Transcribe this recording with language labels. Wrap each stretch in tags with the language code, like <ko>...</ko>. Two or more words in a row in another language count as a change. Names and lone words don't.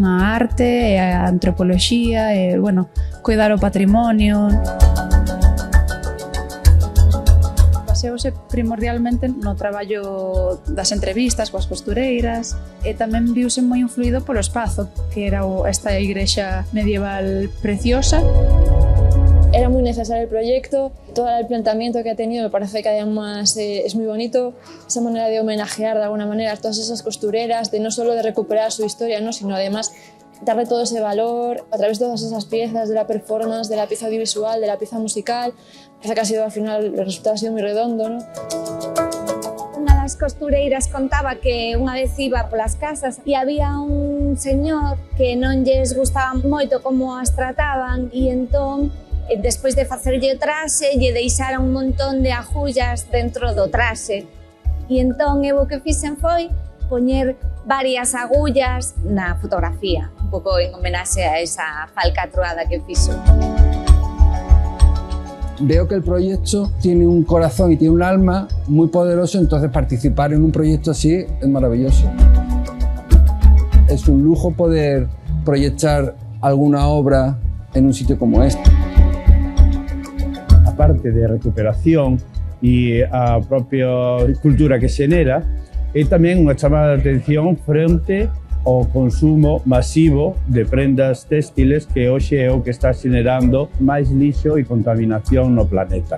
<gl>A arte e a antropoloxía e, bueno, cuidar o patrimonio. Baseouse primordialmente no traballo das entrevistas coas costureiras e tamén viuse moi influído polo espazo, que era esta igrexa medieval preciosa.</gl> <es>Era muy necesario el proyecto, todo el planteamiento que ha tenido me parece que además es muy bonito, esa manera de homenajear de alguna manera a todas esas costureras, de no solo de recuperar su historia, ¿no? Sino además darle todo ese valor a través de todas esas piezas, de la performance, de la pieza audiovisual, de la pieza musical. Parece que ha sido al final, el resultado ha sido muy redondo, ¿no?</es> <gl>Unha das costureiras contaba que unha vez iba polas casas e había un señor que non lles gustaba moito como as trataban e entón despois de facerlle o traxe, lle deixaron un montón de agullas dentro do traxe. E entón eu o que fixen foi poñer varias agullas na fotografía, un pouco en homenaxe a esa falcatruada que fixo.</gl> <es>Veo que el proyecto tiene un corazón y tiene un alma muy poderoso, entonces participar en un proyecto así es maravilloso. Es un lujo poder proyectar alguna obra en un sitio como este.</es> <gl>Parte de recuperación e a propia cultura que xenera é tamén unha chamada de atención frente ao consumo masivo de prendas textiles que hoxe é o que está xenerando máis lixo e contaminación no planeta.</gl>